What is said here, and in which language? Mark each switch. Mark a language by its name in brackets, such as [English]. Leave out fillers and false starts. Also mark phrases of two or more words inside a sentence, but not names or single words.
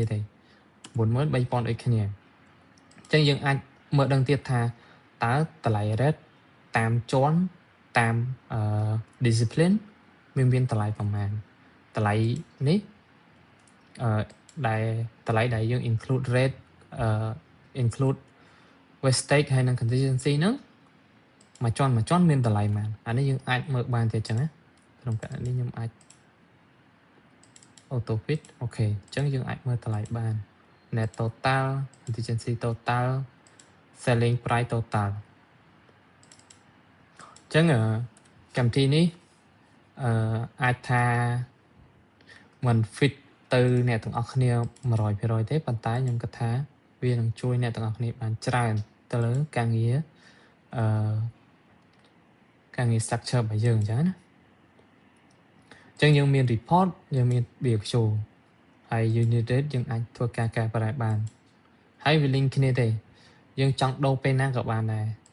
[Khmer] ទេ 93,000 ដូចគ្នាអញ្ចឹងយើងអាចមើលដឹងទៀតថាតើតម្លៃ rate តាមជាន់តាមdiscipline មានតម្លៃប្រមាណតម្លៃនេះដែលតម្លៃដែលយើង [English] include rate include wastage [Khmer] ហើយនិង contingency ហ្នឹងមួយជាន់មានតម្លៃប៉ុន្មានអានេះយើងអាចមើលបានទៀតអញ្ចឹងណាក្នុងករណីនេះខ្ញុំអាច [English] auto fit [Khmer] អូខេអញ្ចឹងយើងអាចមើលតម្លៃបាន [English] net total contingency total selling price total [Khmer] អញ្ចឹងកម្មវិធីនេះអាចថាមិន fit ទៅអ្នកទាំងអស់គ្នា 100% ទេប៉ុន្តែខ្ញុំគិតថាវានឹងជួយអ្នកទាំងអស់គ្នាបានច្រើនទៅលើការងារ structure របស់យើងអញ្ចឹងណាអញ្ចឹងយើងមាន report យើងមាន BFQ ហើយ [English] unit rate [Khmer] យើងអាចធ្វើការកែប្រែបានហើយវា link គ្នាទេយើងចង់ដូរពេលណាក៏បានដែរ